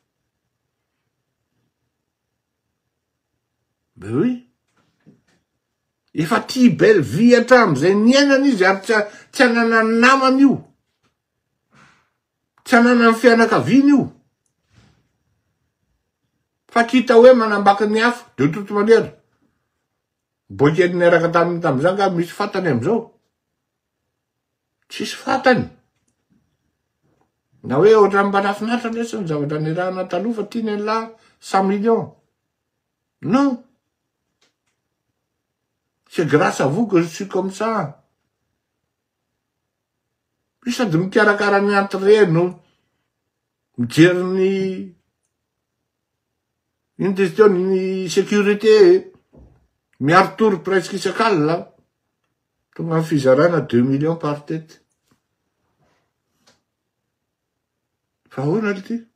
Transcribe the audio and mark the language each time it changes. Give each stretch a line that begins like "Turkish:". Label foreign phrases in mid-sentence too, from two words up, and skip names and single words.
French: Ben oui.
Malagasy: Efa ty
French: belle vie
Malagasy: hatram'izay niainana izy ary tsy anana ny namany io. Tsy anana ny fianakaviany io. Fa kita hoe manambaka ny hafa,
French: de toute manière.
Malagasy: Boikely niaraka tamin'izany ka misy fatany am'izao. Tsisy fatany. Na hoe ohatran'ny mba nafinaritra lesy ny zavatra nirahana taloha fa tiany an'la 100 millions.
French: Non. C'est grâce à vous que je suis comme ça.
Malagasy: Puis sady mikarakara ny entrée mijery ny question ny sécurité miaro
French: tour presque
Malagasy: isak'alina. Tonga amin'ny fizarana 2
French: millions par tête.
Malagasy: Fa ahoana le ty?